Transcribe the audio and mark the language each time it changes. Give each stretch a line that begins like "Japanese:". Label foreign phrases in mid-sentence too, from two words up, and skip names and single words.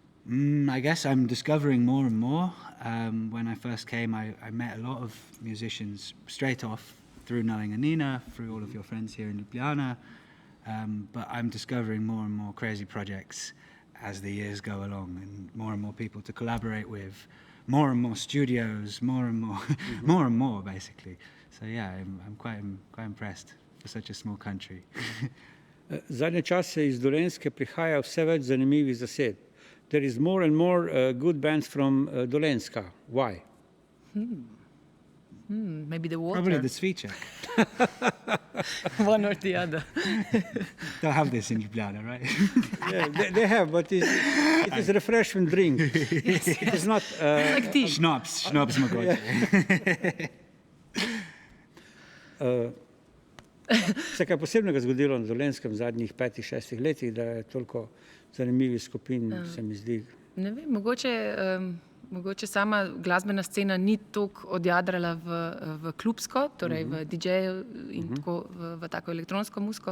English: I guess I'm discovering more and more. When I first came, I met a lot of musicians straight off through knowing Anina, through all of your friends here in Ljubljana. But I'm discovering more and more crazy projects as the years go along, and more people to collaborate with, more and more studios, more and more, more and more, basically. So yeah, I'm quite impressed for such a small country.
Slovenian: Zadnje čase iz Dolenjske prihaja vse več zanimivih zased.
English: There is more and more good bands from Dolenjska. Why? Maybe the water. Probably the Cviček. One or the other. Don't have this in Ljubljana, right? Yeah, they have, but it is a refreshing drink. It is not... Like tea.
Slovenian: Schnapps mogoče. Se kaj posebnega zgodilo na Dolenjskem v zadnjih 5-6 letih, da je toliko zanimivih skupin, se mi zdi. Ne vem, mogoče sama glasbena scena ni toliko odjadrala v klubsko, torej v DJ-ju in tako v tako elektronsko muziko.